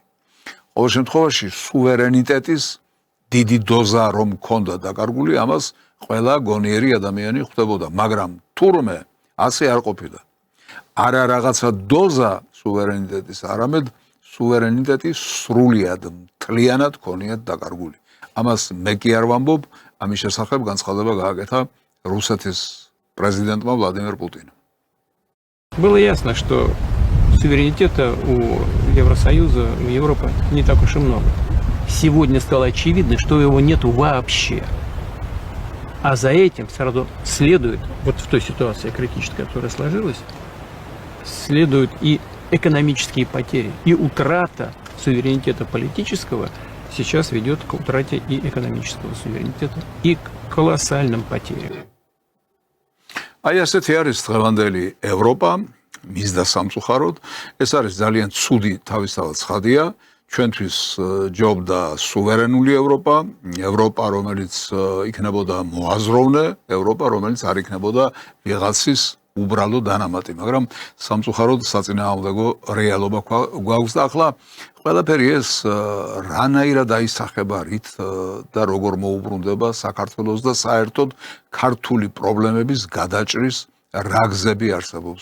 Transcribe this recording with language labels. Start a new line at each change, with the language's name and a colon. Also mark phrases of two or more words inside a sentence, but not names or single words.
Georgian: ყოველ შემთხვევაში სუვერენიტეტის დიდი დოზა რომ ქონდა დაკარგული, ამას ყველა გონიერი ადამიანი ხვდებოდა, მაგრამ თურმე ასე არ ყოფილა. არა რაღაცა დოზა სუვერენიტეტის, არამედ სუვერენიტეტი სრულიად მთლიანად ქონიათ დაკარგული. ამას მე კი არ ვამბობ, ამის შესახებ განცხადება გააკეთა რუსეთის президентმა Владимир Путин.
Russian: Было ясно, что суверенитета у Евросоюза, у Европы не так уж и много. Сегодня стало очевидно, что его нету вообще. А за этим сразу следует, вот в той ситуации критической, которая сложилась, следуют и экономические потери, и утрата суверенитета политического сейчас ведет к утрате и экономического суверенитета, и к колоссальным потерям.
Georgian: აი ასეთი არის დღევანდელი ევროპა, მის და სამწუხაროდ, ეს არის ძალიან ცუდი თავისთავად ცხადია, ჩვენთვის ჯობდა სუვერენული ევროპა, ევროპა, რომელიც იქნებოდა მოაზროვნე, ევროპა, რომელიც არ იქნებოდა ვიღაცის უბრალო დანამატი, მაგრამ სამწუხაროდ საწინააღმდეგო რეალობა გვაქვს და ახლა ყველაფერი ეს რანაირად აისახება რით და როგორ მოუბრუნდება საქართველოს და საერთოდ ქართული პრობლემების გადაჭრის რა გზები არსებობს.